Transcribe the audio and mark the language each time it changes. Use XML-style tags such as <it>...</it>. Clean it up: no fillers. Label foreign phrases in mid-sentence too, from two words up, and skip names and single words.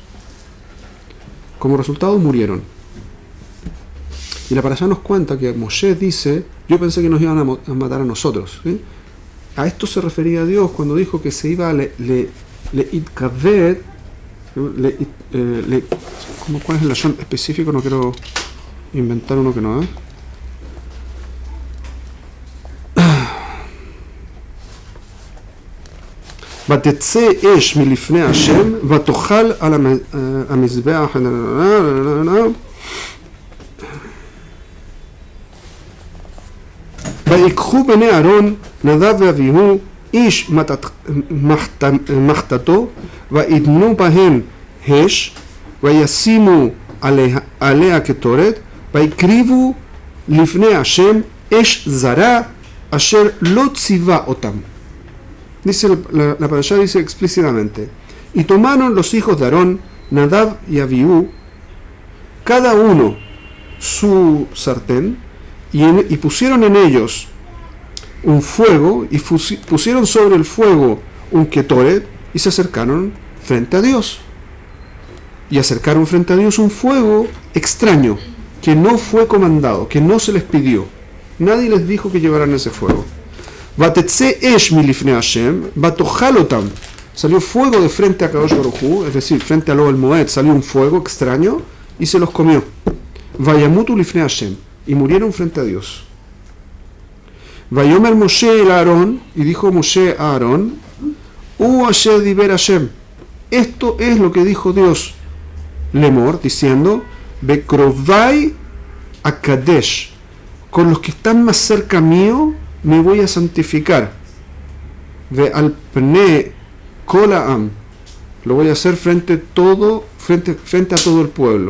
<es>Como resultado murieron. Y la parashá nos cuenta que Moshe dice: yo pensé que nos iban a matar a nosotros, ¿sí? A esto se refería a Dios cuando dijo que se iba a ¿cuál es el lashon específico? No quiero inventar uno que no es.</es> <he>ותצא אש מלפני השם ותאכל על המזבח ויקחו בני אהרון נדב ואביהו איש מחתתו וידנו בהן אש וישימו עליה קטורת ויקריבו לפני השם אש זרה אשר לא ציווה אותם.</he> <es>Dice la parashá dice explícitamente: y tomaron los hijos de Aarón, Nadab y Abiú, cada uno su sartén, y pusieron en ellos un fuego, y pusieron sobre el fuego un ketoret, y se acercaron frente a Dios. Y acercaron frente a Dios un fuego extraño, que no fue comandado, que no se les pidió. Nadie les dijo que llevaran ese fuego. Salió fuego de frente a</es> <he>קדוש ברוך הוא,</he> <es>es decir, frente a Lo el Moed, salió un fuego extraño y se los comió.</es> <he>וימותו לפני השם,</he> <es>y murieron frente a Dios.</es> <he>ויאמר משה אל אהרן,</he> <es>y dijo Moshe a Aarón:</es> <he>אשר דבר השם,</he> <es>esto es lo que dijo Dios, Lemor, diciendo:</es> <he>בקרבי אקדש,</he> <es>con los que están más cerca mío me voy a santificar.</es> <he>ועל פני כל העם,</he> <es>lo voy a hacer frente a todo el pueblo.</es>